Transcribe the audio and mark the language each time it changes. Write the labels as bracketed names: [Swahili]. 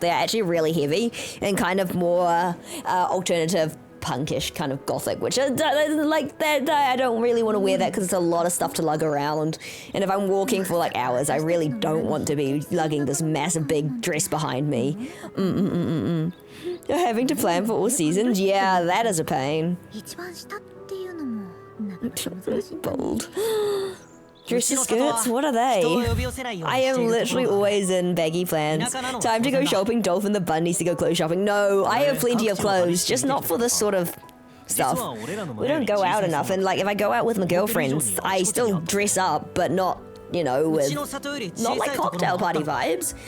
[English] They're actually really heavy and kind of more alternative, punkish, kind of gothic, which is, like, that I don't really want to wear that because it's a lot of stuff to lug around. And if I'm walking for, like, hours, I really don't want to be lugging this massive big dress behind me. Having to plan for all seasons? Yeah, that is a pain. [Japanese] 一番下っていうのもなかなか難しい。 [English] Bold. Dresses, skirts, what are they? I am literally always in baggy plans. Time to go shopping, Dolphin the bun needs to go clothes shopping. No, I have plenty of clothes, just not for this sort of stuff. We don't go out enough, and like if I go out with my girlfriends, I still dress up, but not, you know, with not like cocktail party vibes.